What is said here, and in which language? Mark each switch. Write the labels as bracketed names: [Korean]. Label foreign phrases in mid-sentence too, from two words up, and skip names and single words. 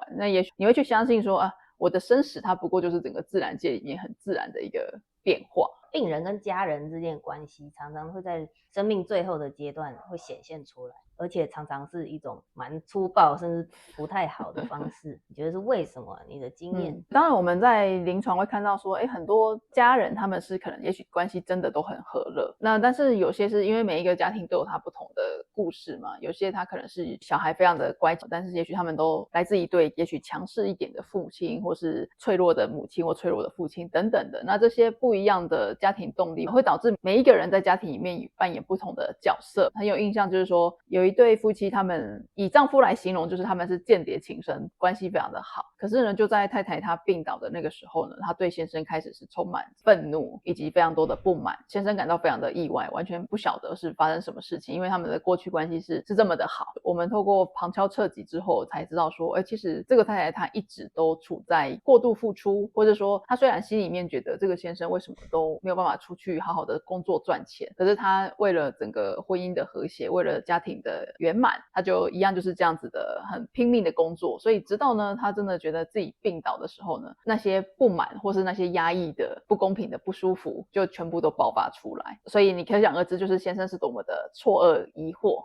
[Chinese] 那也許你會去相信說我的生死它不過就是整個自然界裡面很自然的一個變化。病人跟家人之間的關係常常會在生命最後的階段會顯現出來，而且常常是一種蠻粗暴甚至不太好的方式。你覺得是為什麼？你的經驗？當然我們在臨床會看到說很多家人他們是可能也許關係真的都很和樂，那但是有些是因為每一個家庭都有他不同的故事嘛，有些他可能是小孩非常的乖巧，但是也許他們都來自一對也許強勢一點的父親，或是脆弱的母親或脆弱的父親等等的。那這些不一樣的家庭動力會導致每一個人在家庭裡面扮演不同的角色。很有印象就是說有一對夫妻，他們以丈夫來形容，就是他們是間諜情深，關係非常的好。可是呢，就在太太她病倒的那個時候呢，他对先生開始是充滿憤怒以及非常多的不滿。先生感到非常的意外，完全不曉得是發生什麼事情，因為他們的過去關係是這麼的好。我們透過旁敲側擊之後才知道說，其實這個太太她一直都處在過度付出，或者說她雖然心裡面覺得這個先生為什麼都沒有辦法出去好好的工作賺錢，可是她為了整個婚姻的和諧，為了家庭的圓滿，她就一樣就是這樣子的很拼命的工作。所以直到呢她真的覺得自己病倒的時候呢，那些不滿或是那些壓抑的不公平的不舒服就全部都爆發出來。所以你可想而知，就是先生是多麼的錯愕疑惑。